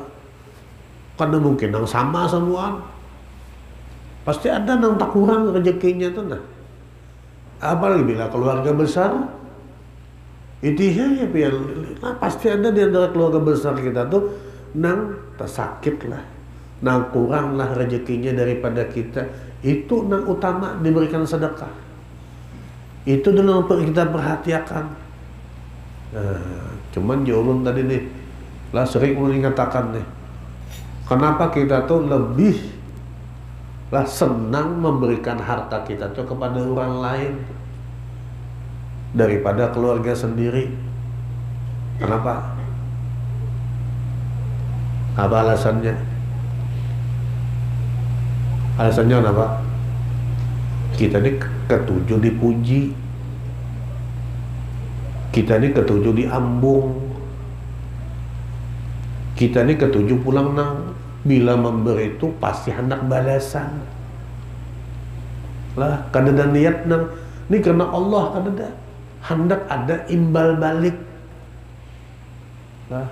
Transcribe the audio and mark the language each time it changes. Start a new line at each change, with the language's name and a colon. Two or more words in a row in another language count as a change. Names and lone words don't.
Banjar: Karena mungkin nang sama semuaan. Pasti ada nang tak kurang rezekinya tuh nah.
Indonesian: Apalagi bila keluarga besar, itu ya pasti ada di antara keluarga besar kita tuh nang tersakit lah, nang kurang lah rezekinya daripada kita. Itu nang utama diberikan sedekah. Itu dulu kita perhatikan. Cuman jauh tadi nih, lah sering mengatakan nih, kenapa kita tuh lebih lah senang memberikan harta kita tuh kepada orang lain daripada keluarga sendiri. Kenapa? Apa alasannya? Alasannya apa?
Banjar: Kita ini ketujuh dipuji, kita ini ketujuh diambung, kita ini ketujuh pulang nang bila memberi itu pasti hendak balasan lah. Kadada niat nang ini karena Allah, kadada hendak ada imbal balik lah.